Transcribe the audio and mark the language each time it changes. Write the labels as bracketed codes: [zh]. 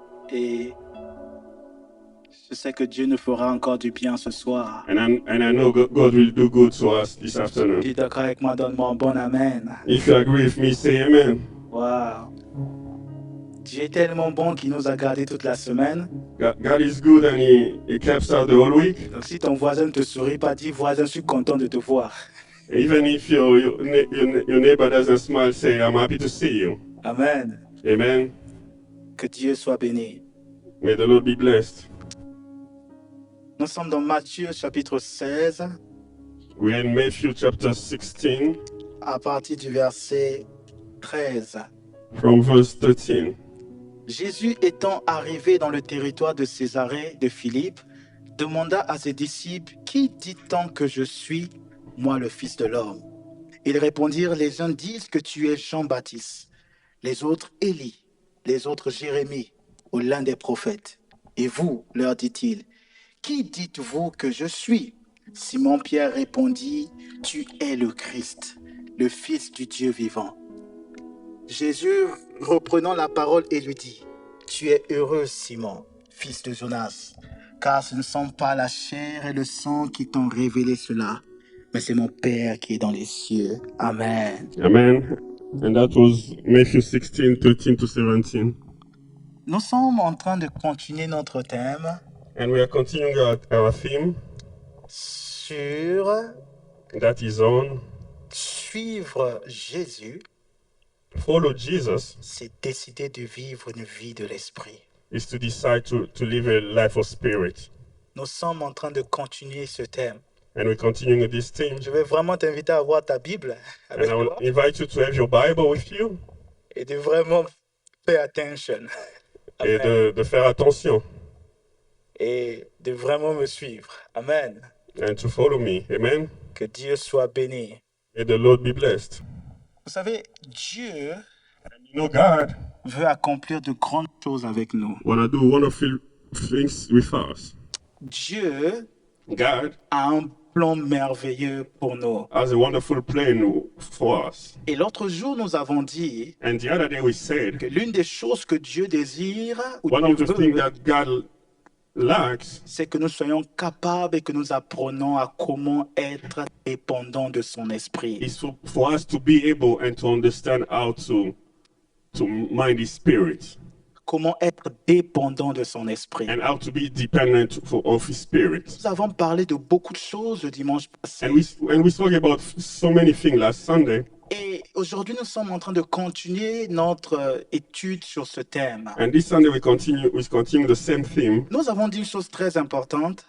[fr] Et je sais que Dieu nous fera encore du bien ce soir. [en] And I know God will do good to us this afternoon. [fr] Tu es d'accord avec moi, donne-moi un bon amen. [en] If you agree with me, say amen. Wow. [fr] Dieu est tellement bon qu'il nous a gardés toute la semaine. [en] God is good and he kept us the whole week. [fr] Donc si ton voisin ne te sourit pas, dis voisin, je suis content de te voir. [en] Even if your neighbor doesn't smile, say, I'm happy to see you. Amen. Amen. [fr] Que Dieu soit béni. [en] May the Lord be blessed. [fr] Nous sommes dans Matthieu chapitre 16, [en] We're in Matthew chapter 16, [fr] à partir du verset 13. [en] from verse 13. [fr] Jésus étant arrivé dans le territoire de Césarée de Philippe, demanda à ses disciples, « Qui dit-on que je suis, moi le Fils de l'homme ?» Ils répondirent, « Les uns disent que tu es Jean-Baptiste, les autres Élie, les autres Jérémie, ou l'un des prophètes. Et vous, leur dit-il, qui dites-vous que je suis ?» Simon-Pierre répondit, « Tu es le Christ, le Fils du Dieu vivant. » Jésus, reprenant la parole, et lui dit, « Tu es heureux, Simon, fils de Jonas, car ce ne sont pas la chair et le sang qui t'ont révélé cela, mais c'est mon Père qui est dans les cieux. Amen. » [en] Amen. And that was Matthew 16, 13 to 17. [fr] Nous sommes en train de continuer notre thème [en] And we are continuing our theme [fr] sur [en] that is on [fr] suivre Jésus, [en] follow Jesus [fr] c'est décider de vivre une vie de l'esprit. [en] is to decide to live a life of spirit. [fr] Nous sommes en train de continuer ce thème. [en] And we're continuing with this theme. [fr] Je vais vraiment t'inviter à avoir ta Bible avec [en] And I will [fr] toi [en] invite you to have your Bible with you [fr] et de vraiment [en] pay attention. [fr] et Amen. de faire attention Et de vraiment me suivre. Amen. [en] and to follow me. Amen. [fr] Que Dieu soit béni. [en] May the Lord be blessed. [fr] Vous savez, Dieu [en] And you know, God [fr] veut accomplir de grandes choses avec nous. [en] want to do wonderful things with us. [fr] Dieu [en] God [fr] a un plan merveilleux pour nous. [en] has a wonderful plan for us. [fr] Et l'autre jour, nous avons dit [en] And the other day we [fr] que [en] said [fr] l'une des choses que Dieu désire ou [en] one of [fr] Dieu [en] the things [fr] veut, [en] that God likes [fr] c'est que nous soyons capables et que nous apprenons à comment être dépendants de son esprit. [en] is for us to be able and to understand how to mind His Spirit [fr] Comment être dépendant de son esprit. [en] and how to be dependent of His Spirit. [fr] Nous avons parlé de beaucoup de choses le dimanche passé. [en] And we spoke about so many things last Sunday. [fr] Et aujourd'hui, nous sommes en train de continuer notre étude sur ce thème. [en] And this Sunday we continue the same theme. [fr] Nous avons dit une chose très importante.